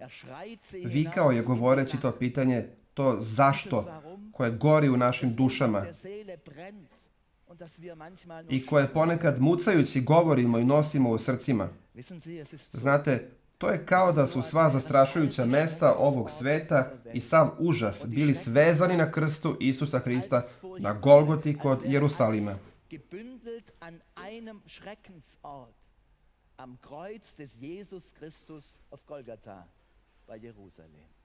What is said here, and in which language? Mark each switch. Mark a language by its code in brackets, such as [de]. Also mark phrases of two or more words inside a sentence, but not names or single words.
[sr] Vikao je govoreći to pitanje, to zašto, koje gori u našim dušama i koje ponekad mucajući govorimo i nosimo u srcima. Znate, to je kao da su sva zastrašujuća mesta ovog sveta i sav užas bili svezani na krstu Isusa Hrista na Golgoti kod Jerusalima. [de] Am Kreuz des Jesus Christus auf Golgatha bei Jerusalem.